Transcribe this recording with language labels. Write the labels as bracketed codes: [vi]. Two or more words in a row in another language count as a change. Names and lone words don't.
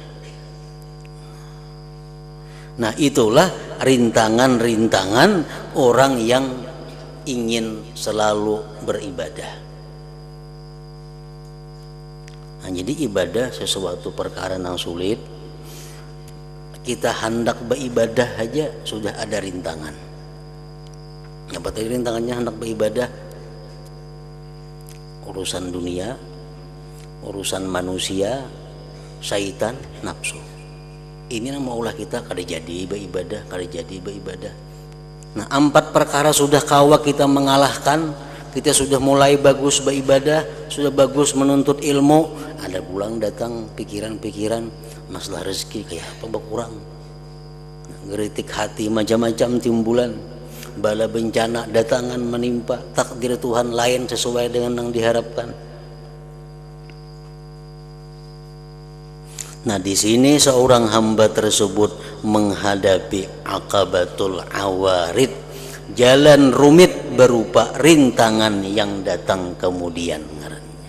[id] Nah itulah rintangan-rintangan orang yang ingin selalu beribadah. Nah, jadi ibadah sesuatu perkara yang sulit. Kita hendak beribadah aja sudah ada rintangan. Apa tadi rintangannya hendak beribadah? Urusan dunia, urusan manusia, syaitan, nafsu. [bjn] Ini yang maulah kita kada jadi beribadah, kada jadi beribadah. Nah 4 perkara sudah kawa kita mengalahkan, kita sudah mulai bagus beribadah, sudah bagus menuntut ilmu, ada pulang datang pikiran-pikiran masalah rezeki kayak apa berkurang, geritik hati macam-macam timbulan, bala bencana datangan menimpa, takdir Tuhan lain sesuai dengan yang diharapkan. [id] Nah di sini seorang hamba tersebut menghadapi [ar] akabatul awarid, [id] jalan rumit berupa rintangan yang datang kemudian ngarannya.